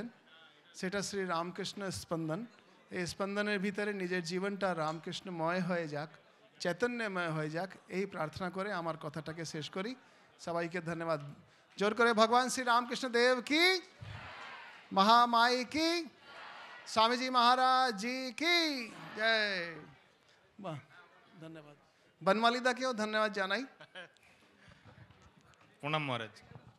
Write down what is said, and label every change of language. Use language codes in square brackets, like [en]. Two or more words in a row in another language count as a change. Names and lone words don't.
[bn] সেটা শ্রী রামকৃষ্ণ স্পন্দন। এই স্পন্দনের ভিতরে নিজের জীবনটা রামকৃষ্ণময় হয়ে যাক, চৈতন্যময় হয়ে যাক, এই প্রার্থনা করে আমার কথাটাকে শেষ করি। সবাইকে ধন্যবাদ। জোর করে ভগবান শ্রী রামকৃষ্ণ দেব কি, মহামাई की, [hi] स्वामीजी महाराज जी की जय। [bn] বাহ, ধন্যবাদ। বনমালিদাকেও ধন্যবাদ জানাই। প্রণাম মহারাজ।